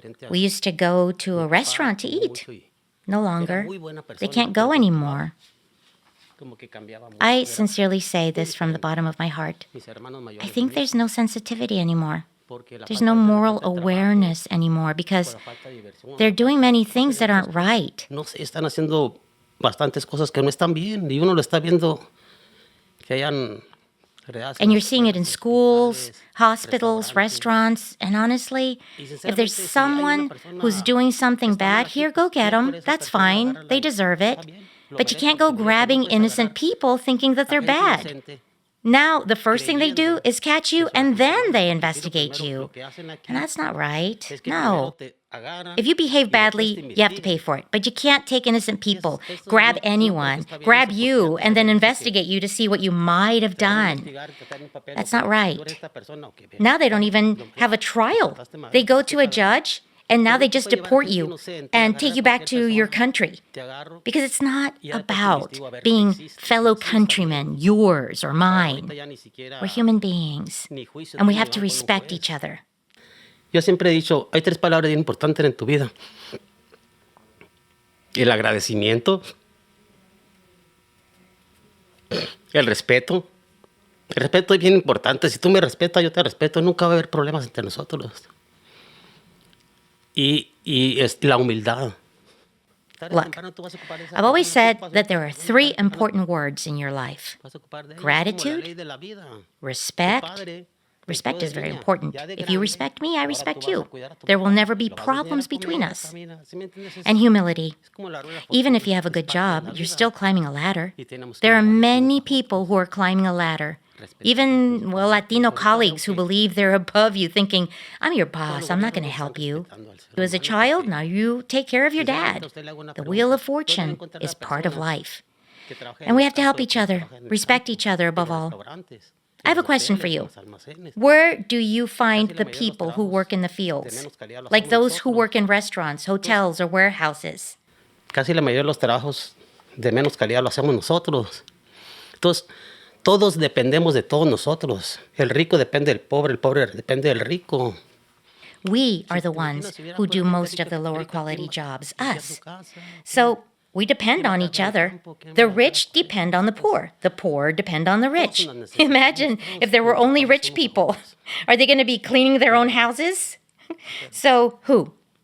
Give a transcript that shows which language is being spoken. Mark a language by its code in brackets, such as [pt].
[en] We used to go to a restaurant to eat. No longer. They can't go anymore. I sincerely say this from the bottom of my heart. I think there's no sensitivity anymore. There's no moral awareness anymore because they're doing many things that aren't right. [es] Están haciendo bastantes cosas que no están bien y uno lo está viendo que hayan. [en] And you're seeing it in schools, hospitals, restaurants, and honestly, if there's someone who's doing something bad, here, go get them. That's fine. They deserve it. But you can't go grabbing innocent people thinking that they're bad. Now, the first thing they do is catch you, and then they investigate you. And that's not right. No. If you behave badly, you have to pay for it. But you can't take innocent people, grab anyone, grab you, and then investigate you to see what you might have done. That's not right. Now they don't even have a trial. They go to a judge, and now they just deport you and take you back to your country. Because it's not about being fellow countrymen, yours or mine. We're human beings, and we have to respect each other. [es] Yo siempre he dicho, hay 3 palabras bien importantes en tu vida. El agradecimiento, el respeto. El respeto es bien importante. Si tú me respetas, yo te respeto. Nunca va a haber problemas entre nosotros. Y es la humildad. [en] Look, I've always said that there are 3 important words in your life. Gratitude, respect. Respect is very important. If you respect me, I respect you. There will never be problems between us. And humility. Even if you have a good job, you're still climbing a ladder. There are many people who are climbing a ladder. Even, Latino colleagues who believe they're above you, thinking, I'm your boss, I'm not going to help you. As a child, now you take care of your dad. The wheel of fortune is part of life. And we have to help each other, respect each other above all. I have a question for you. Where do you find the people who work in the fields? Like those who work in restaurants, hotels, or warehouses? [es] Casi la mayoría de los trabajos de menos calidad lo hacemos nosotros. Entonces, todos dependemos de todos nosotros. El rico depende del pobre, el pobre depende del rico. [en] We are the ones who do most of the lower quality jobs, us. So we depend on each other. The rich depend on the poor depend on the rich. Imagine if there were only rich people. Are they going to be cleaning their own houses? So who?